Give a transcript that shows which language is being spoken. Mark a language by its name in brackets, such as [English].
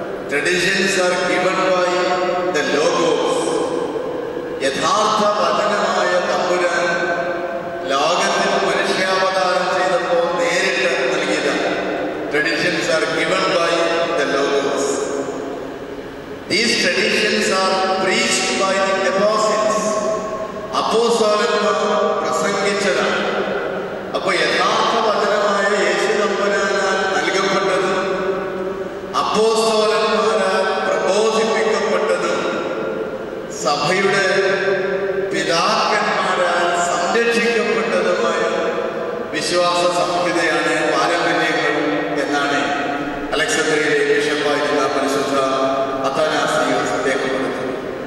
[English] Traditions are given by the logos. [Malayalam] യഥാർത്ഥ വചനമായ തമ്പുരാൻ ലോകത്തിൽ മനുഷ്യാവതാരം ചെയ്തപ്പോൾ നേരിട്ട് നൽകിയതാണ്. [English] Traditions are given by the Logos. These traditions are preached by the apostles. [Malayalam] അപ്പോസ്തലന്മാർ പ്രസംഗിച്ചതാണ്. അപ്പോൾ യഥാർത്ഥ വചനമായ യേശു തമ്പുരാനാൽ നൽകപ്പെട്ടതും അപ്പോസ്തലന്മാരാൽ പ്രബോധിപ്പിക്കപ്പെട്ടതും സഭയുടെ പിതാക്കന്മാരാൽ സംരക്ഷിക്കപ്പെട്ടതുമായ വിശ്വാസ സംഹിതയാണ് പാരമ്പര്യങ്ങൾ എന്നാണ് അലക്സാന്ദ്രിയയിലെ ബിഷപ്പായിരുന്ന പരിശുദ്ധ അത്താനാസിയോസ് രേഖപ്പെടുത്തുന്നത്.